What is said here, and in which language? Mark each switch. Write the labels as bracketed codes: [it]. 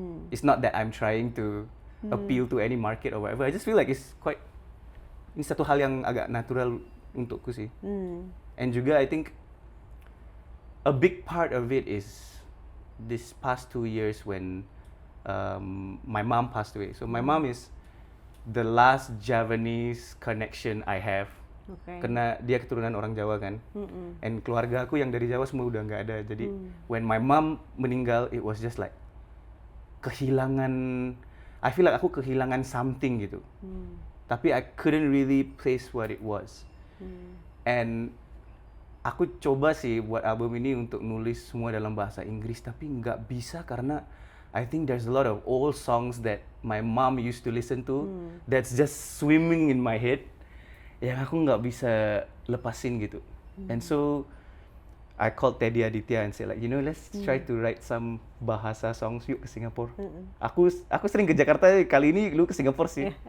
[en] It's not that I'm trying to appeal to any market or whatever. I just feel like [id] ini satu hal yang agak natural untukku sih. [en] And juga I think a big part of it is this past 2 years when my mom passed away. So my mom is the last Javanese connection I have. [id] Karena dia keturunan orang Jawa kan. And keluarga aku yang dari Jawa semua udah nggak ada. [en] Jadi when my mom meninggal, it was just like kehilangan. I feel like [id] aku kehilangan [en] something gitu. Tapi I couldn't really place what it was. And [id] aku coba sih buat album ini untuk nulis semua dalam bahasa Inggris, tapi nggak bisa karena [en] I think there's a lot of old songs that my mom used to listen to that's just swimming in my head, [id] yang aku nggak bisa lepasin gitu. [en] And so I called Teddy Aditya and said like, let's try to write some bahasa songs [id] yuk ke Singapura. Aku sering ke Jakarta, kali ini lu ke Singapura sih.